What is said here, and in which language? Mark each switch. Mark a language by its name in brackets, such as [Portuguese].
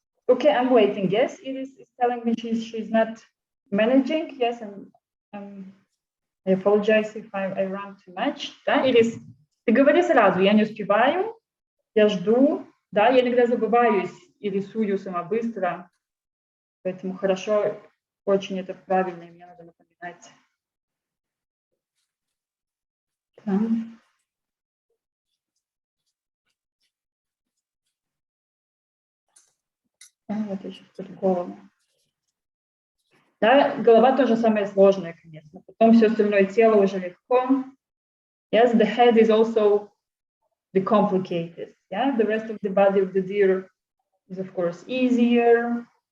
[English] Okay, I'm waiting. Yes, Iris is telling me she's not managing. Yes, and I apologize if I run too much. [Russian] Да, Ирис, ты говори сразу, я не успеваю, я жду. Да, я иногда забываюсь и рисую сама быстро, поэтому хорошо, очень это правильно, и мне надо напоминать. Да. Вот еще тут голову. Да, голова тоже самое сложное, конечно. Потом все остальное тело уже легко. [English] Yes, the head is also the complicated. Yeah, the rest of the body of the deer is of course easier.